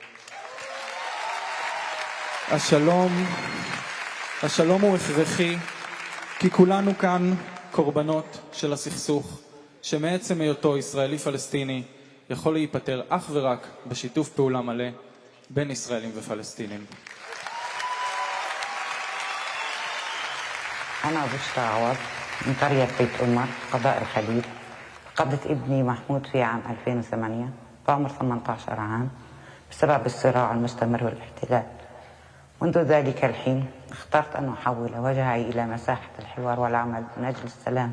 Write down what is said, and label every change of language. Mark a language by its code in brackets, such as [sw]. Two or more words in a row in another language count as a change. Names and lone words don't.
[he] השלום הוא הכרחי, כי כולנו כאן קורבנות של הסכסוך, שמעצם היותו ישראלי-פלסטיני יכול להיפטר אך ורק בשיתוף פעולה מלא בין ישראלים ופלסטינים. [ar] أنا بشرى عوض من قرية بيت أمر قضاء الخليل. فقدت ابني محمود في عام 2008 بعمر 18 عام بسبب الصراع المستمر والاحتلال. منذ ذلك الحين اخترت أن أحول وجهي إلى مساحة الحوار والعمل من أجل السلام.